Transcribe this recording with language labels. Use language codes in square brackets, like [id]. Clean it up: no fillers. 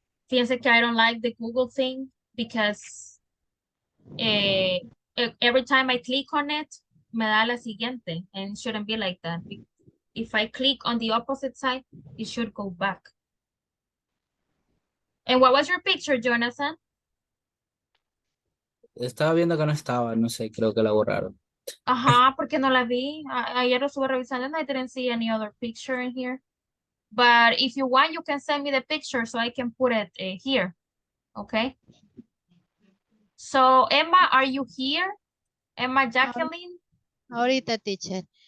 [es] Fíjense que [en] I don't like the Google thing because every time I click on it, [es] me da la siguiente, [en] and it shouldn't be like that. If I click on the opposite side, it should go back. And what was your picture, Jonathan? [es] Estaba viendo que no estaba, no sé, creo que la borraron. Ajá, porque no la vi. Ayer lo estuve revisando [en] and I didn't see any other picture in here. But if you want, you can send me the picture so I can put it here. Okay. So, Emma, are you here? Emma Jacqueline? [es] Ahorita, teacher.